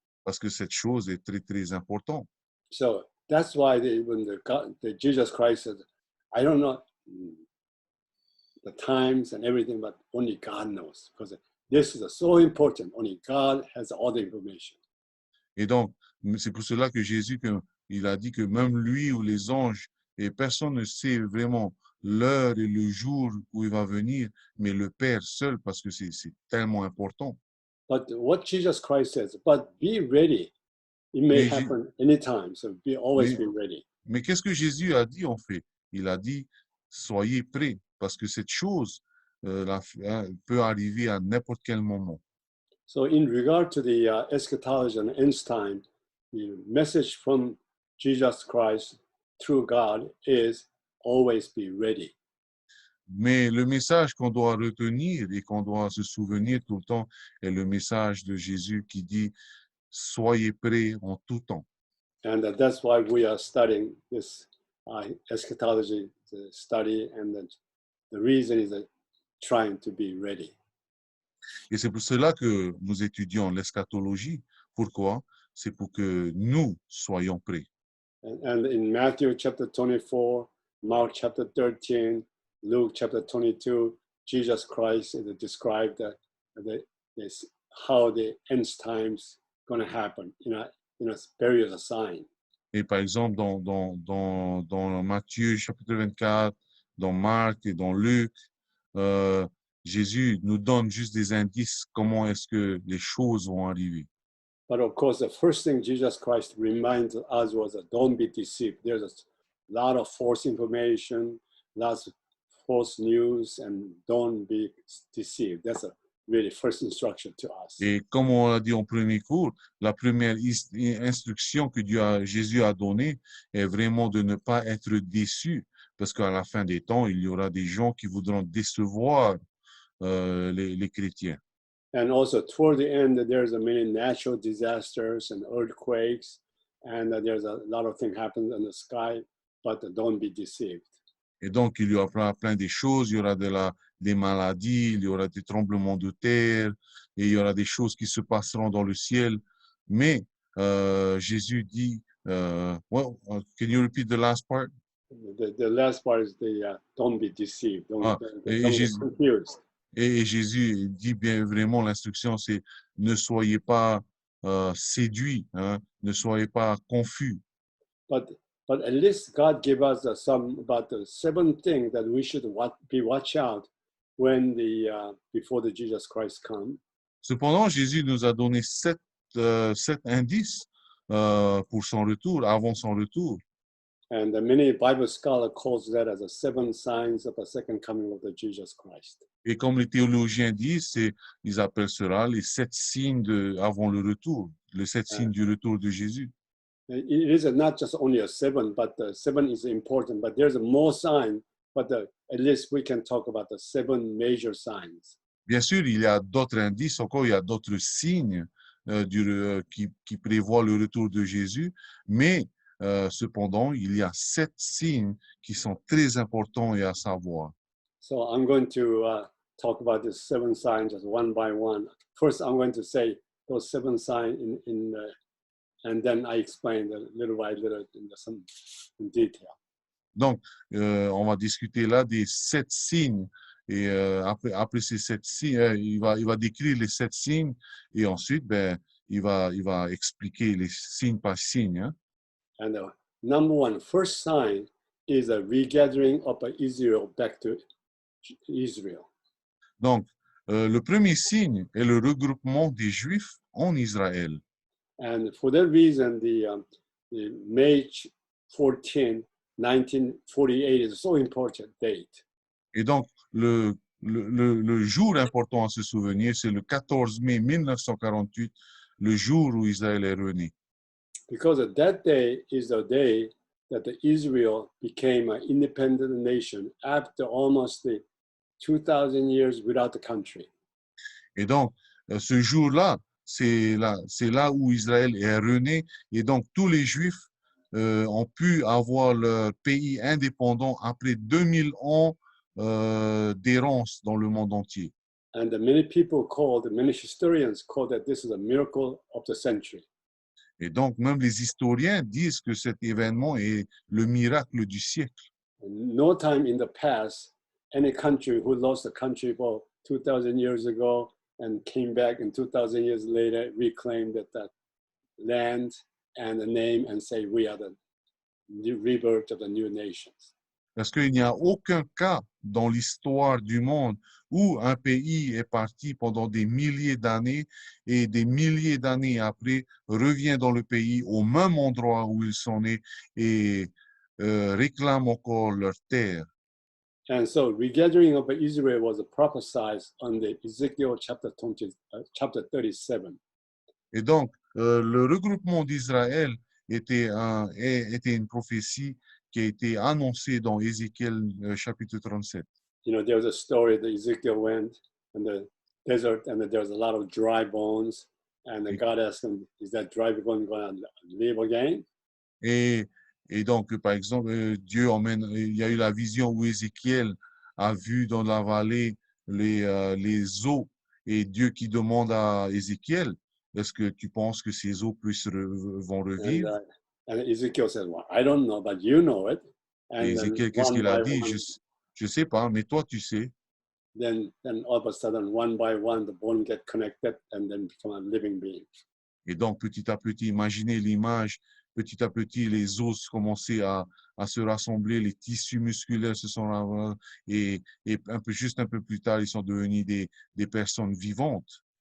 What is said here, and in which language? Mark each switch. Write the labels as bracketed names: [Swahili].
[French] Parce que cette chose est très, très importante. [English] So that's why when the Jesus Christ said, I don't know the times and everything, but only God knows. Because this is so important. Only God has all the information. [French] Et donc, c'est pour cela que Jésus, il a dit que même lui ou les anges, et personne ne sait vraiment l'heure et le jour où il va venir, mais le Père seul, parce que c'est tellement important. [English] But what Jesus Christ says, but be ready. It may happen anytime, so always be ready. [French] Mais qu'est-ce que Jésus a dit en fait? Il a dit, soyez prêts, parce que cette chose peut arriver à n'importe quel moment. [English] So in regard to the eschatology and end time, the message from Jesus Christ through God is always be ready. [French] Mais le message qu'on doit retenir et qu'on doit se souvenir tout le temps est le message de Jésus qui dit soyez prêts en tout temps. [English] And that's why we are studying this eschatology study, and the reason is trying to be ready. [French] Et c'est pour cela que nous étudions l'eschatologie. Pourquoi? C'est pour que nous soyons prêts. [English] And in Matthew chapter 24, Mark chapter 13, Luke chapter 22, Jesus Christ is described how the end times going to happen in a various sign. [French] Et par exemple, dans Matthieu chapitre 24, dans Marc et dans Luc, Jésus nous donne juste des indices comment est-ce que les choses vont arriver. [English] But of course, the first thing Jesus Christ reminds us was don't be deceived. There's a lot of false information, lots of false news, and don't be deceived. That's a really first instruction to us. [French] Et comme on l'a dit en premier cours, la première instruction que Jésus a donnée est vraiment de ne pas être déçu, parce qu'à la fin des temps, il y aura des gens qui voudront décevoir les chrétiens. [English] And also toward the end, there's many natural disasters and earthquakes, and there's a lot of things happen in the sky, but don't be deceived. [French] Et donc, il y aura plein de choses, il y aura des maladies, il y aura des tremblements de terre, et il y aura des choses qui se passeront dans le ciel. Mais Jésus dit, [English] well, can you repeat the last part? The last part is don't be deceived, don't be confused. [French] Et Jésus dit bien vraiment, l'instruction, c'est ne soyez pas séduits, hein, ne soyez pas confus. [English] But at least God gave us about the 7 things that we should watch out when before the Jesus Christ come. [French] Cependant, Jésus nous a donné 7 indices pour son retour, avant son retour. [English] And many Bible scholars calls that as the 7 signs of the second coming of the Jesus Christ. [French] Et comme les théologiens disent, ils appellent cela les 7 signes avant le retour, les 7 signes du retour de Jésus. [English] It is not just only a 7, but the 7 is important. But there's more sign. But at least we can talk about the 7 major signs. [French] Bien sûr, il y a d'autres indices encore, il y a d'autres signes qui prévoient le retour de Jésus, mais cependant, il y a 7 signes qui sont très importants et à savoir. [English] So I'm going to talk about the 7 signs just one by one. First, I'm going to say those 7 signs and then I explained little by little in some in detail. [French] Donc, on va discuter là des 7 signes. Et après ces 7 signes, il va décrire les 7 signes et ensuite, ben, il va expliquer les signes par signe. Hein. [English] And the number one, first sign is a regathering of Israel back to Israel. [French] Donc, le premier signe est le regroupement des Juifs en Israël. [English] And for that reason, the May 14, 1948 is a so important date. [French] Et donc, le jour important à se souvenir, c'est le 14 mai 1948, le jour où Israël est rené. [English] Because that day is the day that Israel became an independent nation after almost 2,000 years without the country. [French] Et donc, ce jour-là, c'est là où Israël est rené. Et donc, tous les Juifs ont pu avoir leur pays indépendant après 2000 ans d'errance dans le monde entier. [English] And many historians call that this is a miracle of the century. [French] Et donc, même les historiens disent que cet événement est le miracle du siècle. [English] No time in the past, any country who lost the country for 2,000 years ago and came back in 2,000 years later, reclaimed that land and the name and say, we are the rebirth of the new nations. [French] Parce qu'il n'y a aucun cas dans l'histoire du monde où un pays est parti pendant des milliers d'années et des milliers d'années après revient dans le pays au même endroit où ils sont nés et réclament encore leur terre. [English] And so regathering of Israel was prophesied on the Ezekiel chapter 37. [French] Et donc, le regroupement d'Israël était une prophétie qui a été annoncée dans Ézéchiel chapitre 37. [English] You know, there was a story that Ezekiel went in the desert and there was a lot of dry bones. And God asked him, is that dry bone going to live again? [French] Et donc, par exemple, Dieu emmène, il y a eu la vision où Ézéchiel a vu dans la vallée les eaux et Dieu qui demande à Ézéchiel, est-ce que tu penses que ces eaux vont revivre? [English] And Ezekiel said, well, I don't know, but you know it. And [French] Et Ézéchiel, qu'est-ce qu'il a dit? Je sais pas, mais toi, tu sais. [English] Then all of a sudden, one by one, the bone get connected and then become a living being. [French] Et donc, petit à petit, imaginez l'image, petit à petit, les os commençaient à se rassembler, les tissus musculaires se sont et juste un peu plus tard, ils sont devenus des personnes vivantes.